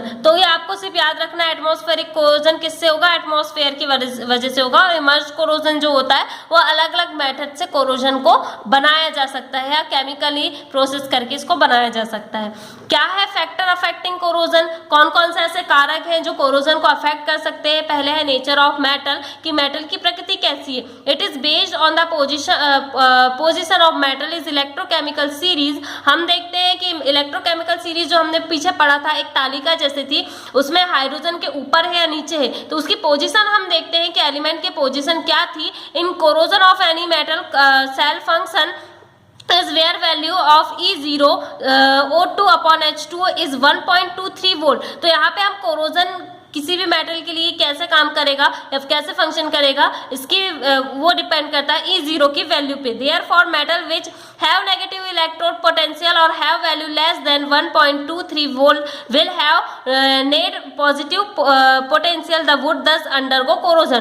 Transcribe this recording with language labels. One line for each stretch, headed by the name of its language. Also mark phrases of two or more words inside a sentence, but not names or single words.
Hindi: तो ये आपको सिर्फ याद रखना है,
English: atmospheric corrosion
Hindi: किससे होगा, एटमॉस्फेयर की वजह से होगा, और
English: immersed corrosion
Hindi: जो होता है वो अलग अलग मेथड से कोरोजन को बनाया जा सकता है या केमिकली प्रोसेस करके इसको बनाया जा सकता है। क्या है
English: factor affecting corrosion,
Hindi: कौन कौन से ऐसे कारक हैं जो कोरोजन को अफेक्ट कर सकते हैं। पहले है
English: nature of metal,
Hindi: कि मेटल की प्रकृति कैसी है।
English: It is based on the position of metal is electrochemical series.
Hindi: हम देखते हैं कि
English: electrochemical series
Hindi: जो हमने पीछे पढ़ा था, एक तालिका जैसे थी, उसमें हाइड्रोजन के ऊपर है या नीचे है, तो उसकी पोजीशन हम देखते हैं कि एलिमेंट की पोजीशन क्या थी।
English: In corrosion of any metal cell function is where value of E0 O2/H2O is 1.23 वोल्ट।
Hindi: तो यहाँ पे हम कोरोजन किसी भी मेटल के लिए कैसे काम करेगा या कैसे फंक्शन करेगा, इसकी वो डिपेंड करता है E0 की वैल्यू पे।
English: Therefore metal which have negative electrode potential or have value less than 1.23 volt will have net positive potential, the would does undergo corrosion.